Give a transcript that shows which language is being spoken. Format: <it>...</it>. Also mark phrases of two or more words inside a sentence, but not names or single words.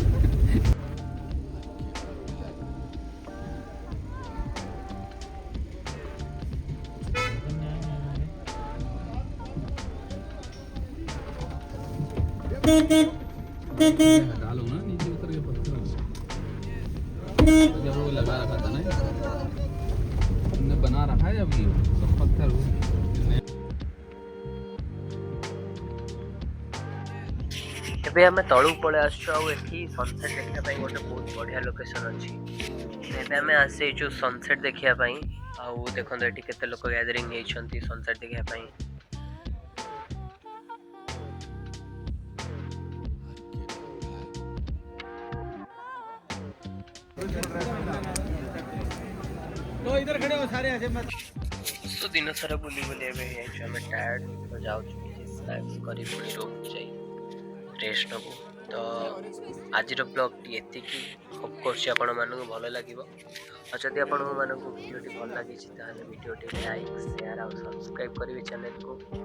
<hi>डालो ना नीचे उतर के पत्थर, जब वो लगा रखा था ना, हमने बना रखा है अभी सब पत्थर हुए।</hi> <or>ଏବେ ଆମେ ତଳକୁ ପଳେଇ ଆସୁଛୁ ଆଉ ଏଠି ସନସେଟ୍ ଦେଖିବା ପାଇଁ ଗୋଟେ ବହୁତ ବଢ଼ିଆ ଲୋକେସନ୍ ଅଛି। ଏବେ ଆମେ ଆସିଛୁ ସନସେଟ୍ ଦେଖିବା ପାଇଁ। ଆଉ ଦେଖନ୍ତୁ ଏଠି କେତେ ଲୋକ ଗ୍ୟାଦରିଂ ହେଇଛନ୍ତି ସନସେଟ୍ ଦେଖିବା ପାଇଁ।</or> <hi>इधर खड़े हो सारे ऐसे मत।</hi> <or>ତ ଦିନ ସାରା ବୁଲି ବୁଲି ଏବେ ହେଇଯାଇଛୁ ଆମେ ଟାୟାର୍ଡ, ତ ଯାଉଛୁ କିଛି ସ୍ନାକ୍ସ କରି ପୁଣି ରୁମ୍କୁ ଯାଇ ରେଷ୍ଟ ନେବୁ। ତ ଆଜିର ବ୍ଲଗ୍ଟି ଏତିକି, ହୋପ୍ କରୁଛି ଆପଣମାନଙ୍କୁ ଭଲ ଲାଗିବ। ଆଉ ଯଦି ଆପଣମାନଙ୍କୁ ଭିଡ଼ିଓଟି ଭଲ ଲାଗିଛି ତାହେଲେ ଭିଡ଼ିଓଟି ଲାଇକ୍, ସେୟାର ଆଉ ସବସ୍କ୍ରାଇବ୍ କରିବେ ଚ୍ୟାନେଲକୁ।</or>